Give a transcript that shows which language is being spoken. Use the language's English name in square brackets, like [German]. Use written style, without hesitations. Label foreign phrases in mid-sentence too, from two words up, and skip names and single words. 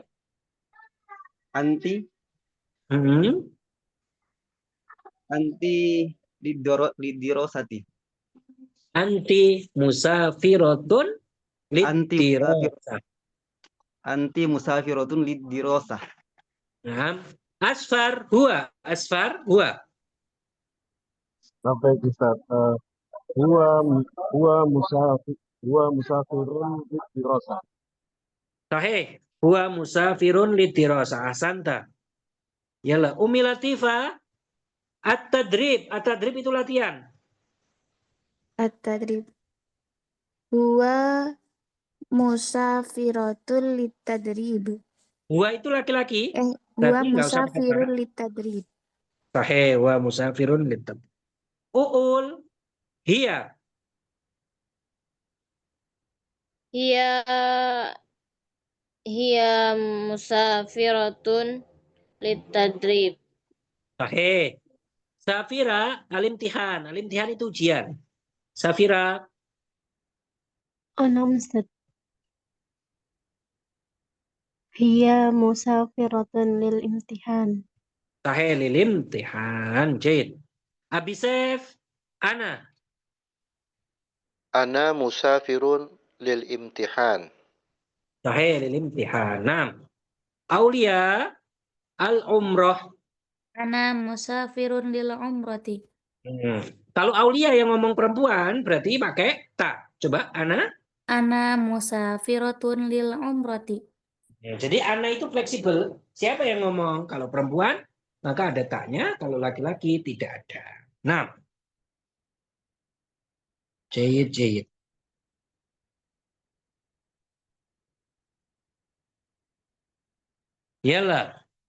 [Arabic] أنتِ للدراسة. أنتِ مسافرةٌ للدراسة. أنتِ مسافرةٌ للدراسة. Nah, أسفر هو. [Indonesian] Sampai Ustaz. [Arabic] هو هو مسافرٌ للدراسة. Sahih. هو مسافرٌ للدراسة. أحسنت. يلا. Umi Latifah. At-tadrib. [Indonesian] At-tadrib itu latihan. [Arabic] At-tadrib. هو مسافرةُ للتدريب. [Indonesian] Huwa itu laki-laki. [Arabic] Huwa [Indonesian] Berarti nggak usah pakai [Arabic] musafirul [Indonesian] para. [Arabic] litadrib. Sahih. هو مسافرٌ للتدريب. قول. هي. هي مسافرةٌ للتدريب. صحيح. سفر الامتحان. [Indonesian] Alimtihan itu ujian. Safira. [Arabic] أنا أستاذ. هي مسافرةٌ للامتحان. صحيح للامتحان. جيد. أبي سيف. أنا. أنا مسافرٌ للامتحان. صحيح للامتحان. نعم. Aulia. Al-umrah. أنا مسافرٌ للعمرة. [Indonesian] Kalau Aulia yang ngomong perempuan berarti pakai ta. Coba Ana. [Arabic] أنا مسافرةٌ للعمرة. [Indonesian] Jadi Ana itu fleksibel. Siapa yang ngomong? Kalau perempuan maka ada taknya. Kalau laki-laki tidak ada. [Arabic] Nah. Jayid. Yalah.